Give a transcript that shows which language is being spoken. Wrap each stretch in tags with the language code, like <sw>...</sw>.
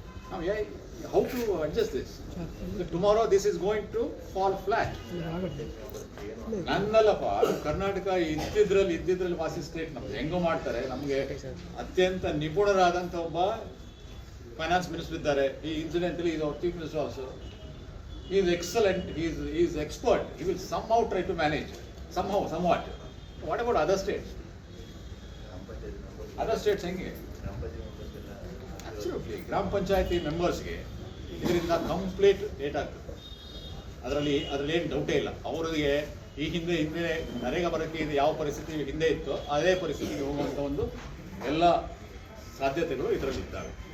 <en>ನಾವು how to adjust this? Tomorrow this is going to fall flat.</en> <kn>ನನ್ನಲ್ಲಪ್ಪ, Karnataka ಇದ್ದಿದ್ರಲ್ಲಿ ವಾಸಿ state ನಮ್ದು. ಹೆಂಗೋ ಮಾಡ್ತಾರೆ. ನಮಗೆ ಅತ್ಯಂತ ನಿಪುಣರಾದಂಥ ಒಬ್ಬ ಫೈನಾನ್ಸ್ ಮಿನಿಸ್ಟರ್ ಇದ್ದಾರೆ.</kn> <en>ಈ incidentally is our chief minister also. He is excellent, he is expert. He will somehow try to manage, somewhat. What about other states? Other states</en> <kn>ಹೆಂಗೆ?</kn> <en>Absolutely.</en> <kn>ಗ್ರಾಮ ಪಂಚಾಯತಿ ಮೆಂಬರ್ಸ್ಗೆ ಇದರಿಂದ ಕಂಪ್ಲೀಟ್ ಡೇಟಾ ಆಗ್ತದೆ. ಅದರಲ್ಲಿ ಏನು ಡೌಟೇ ಇಲ್ಲ. ಅವರಿಗೆ ಈ ಹಿಂದೆ ನರೇಗಾ ಬರೋಕ್ಕೆ ಇದು ಯಾವ ಪರಿಸ್ಥಿತಿ ಹಿಂದೆ ಇತ್ತು, ಅದೇ ಪರಿಸ್ಥಿತಿಗೆ ಹೋಗುವಂಥ ಒಂದು ಎಲ್ಲ ಸಾಧ್ಯತೆಗಳು ಇದರಲ್ಲಿ ಇದ್ದಾವೆ.</kn>